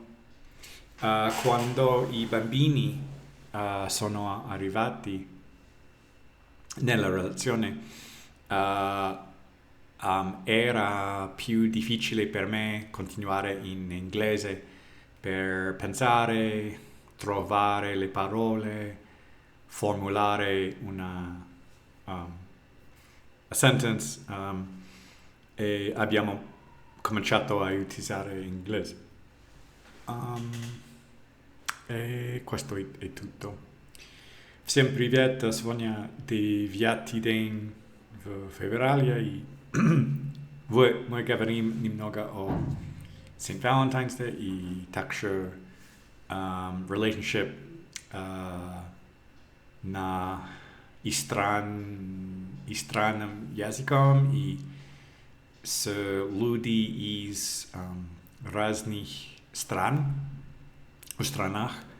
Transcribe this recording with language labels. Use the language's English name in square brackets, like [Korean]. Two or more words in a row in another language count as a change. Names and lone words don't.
[Italian] Quando i bambini sono arrivati nella relazione era più difficile per me continuare in inglese per pensare, trovare le parole, formulare una [English] a sentence [Italian] e abbiamo cominciato a utilizzare inglese. E questo è tutto. [Russian] Всем привет, сегодня 9 день в феврале, и мы говорим немного о St. Valentine's Day и также relationship на иностранным языком и с людьми из разных стран, в странах.